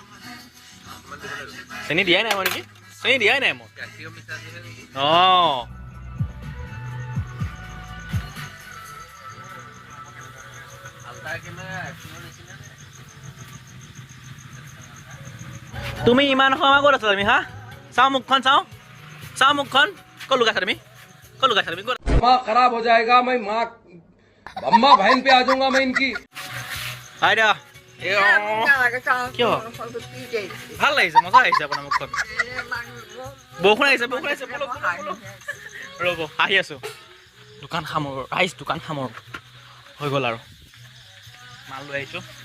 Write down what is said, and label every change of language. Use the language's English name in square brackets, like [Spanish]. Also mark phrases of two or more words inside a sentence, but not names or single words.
[Assamese] চেনি দিয়াই নাই মই নেকি চেনি দিয়াই নাই মই অঁ তুমি ইমান সময় ক'ত আছা তুমি হা চাওঁ মুখখন চাওঁ মুখখন ক'ত লুকাইছা তুমি ক'ত লুকাইছা তুমি ক'ত [Hindi] दिमाग खराब हो जाएगा मैं माँ अम्मा बहन पे आ जाऊंगा मैं इनकी [Assamese] হাই দা কিয় ভাল লাগিছে মজা আহিছে আপোনাৰ মুখখন বৰষুণ আহিছে ৰ'ব আহি আছোঁ দোকান সামৰো দোকান সামৰো হৈ গ'ল আৰু মাল লৈ আহিছোঁ